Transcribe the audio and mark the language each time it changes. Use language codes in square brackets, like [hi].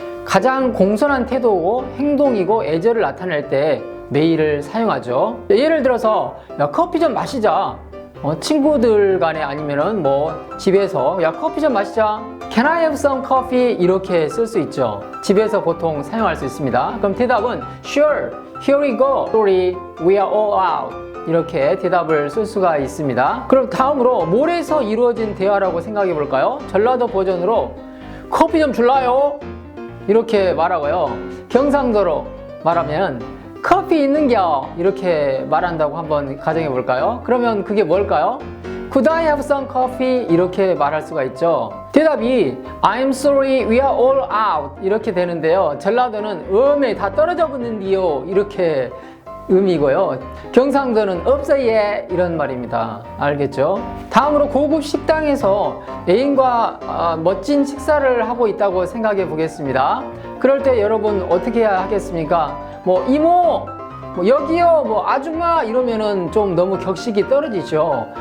[ko] 가장 공손한 태도고 행동이고 애절을 나타낼 때 may를 사용하죠. 예를 들어서 야, 커피 좀 마시자. 친구들 간에 아니면은 뭐 집에서 야 커피 좀 마시자. [en] Can I have some coffee? [ko] 이렇게 쓸 수 있죠. 집에서 보통 사용할 수 있습니다. 그럼 대답은 [en] Sure, here we go. Sorry, we are all out. [ko] 이렇게 대답을 쓸 수가 있습니다. 그럼 다음으로 몰에서 이루어진 대화라고 생각해 볼까요? 전라도 버전으로 커피 좀 줄라요? 이렇게 말하고요. 경상도로 말하면 커피 있는겨 이렇게 말한다고 한번 가정해 볼까요? 그러면 그게 뭘까요? [en] Could I have some coffee? [ko] 이렇게 말할 수가 있죠. 대답이 [en] I'm sorry, we are all out [ko] 이렇게 되는데요. 전라도는 음에 다 떨어져 붙는디요 이렇게 의미고요. 경상도는 없어요 이런 말입니다. 알겠죠? 다음으로 고급 식당에서 애인과 멋진 식사를 하고 있다고 생각해 보겠습니다. 그럴 때 여러분 어떻게 해야 하겠습니까? 뭐 이모, 뭐 여기요, 뭐 아줌마 이러면은 좀 너무 격식이 떨어지죠.